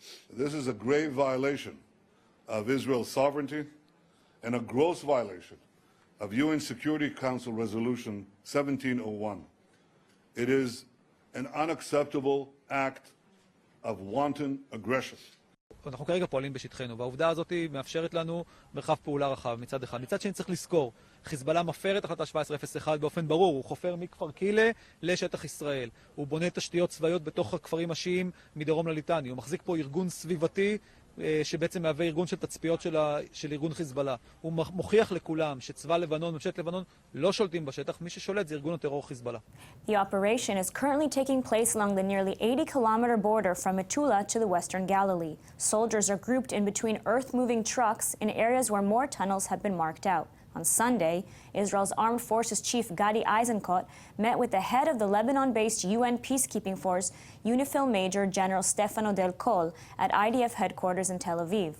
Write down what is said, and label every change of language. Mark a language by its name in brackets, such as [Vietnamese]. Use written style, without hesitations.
[English] This is a grave violation of Israel's sovereignty and a gross violation of UN Security Council Resolution 1701. It is an unacceptable act of wanton aggression. [Hebrew] אנחנו כרגע פועלים בשטחנו, והעובדה הזאת מאפשרת לנו מרחב פעולה רחב מצד אחד. מצד שני צריך לזכור, חיזבאללה מפר את החלטה 1701 באופן ברור, הוא חופר מכפר קילה לשטח ישראל. הוא בונה תשתיות צבאיות בתוך הכפרים השיעים מדרום לליטני. הוא מחזיק פה ארגון סביבתי שבעצם מהווה ארגון של תצפיות של ארגון חיזבאללה. הוא מוכיח לכולם שצבא לבנון, ממשלת לבנון, לא שולטים בשטח. מי ששולט זה ארגון הטרור חיזבאללה. [English] The operation is currently taking place along the nearly 80-kilometer border from Metula to the western Galilee. Soldiers are grouped in between earth-moving trucks in areas where more tunnels have been marked out. On Sunday, Israel's Armed Forces Chief Gadi Eisenkot met with the head of the Lebanon-based UN peacekeeping force, UNIFIL Major General Stefano Del Col, at IDF headquarters in Tel Aviv.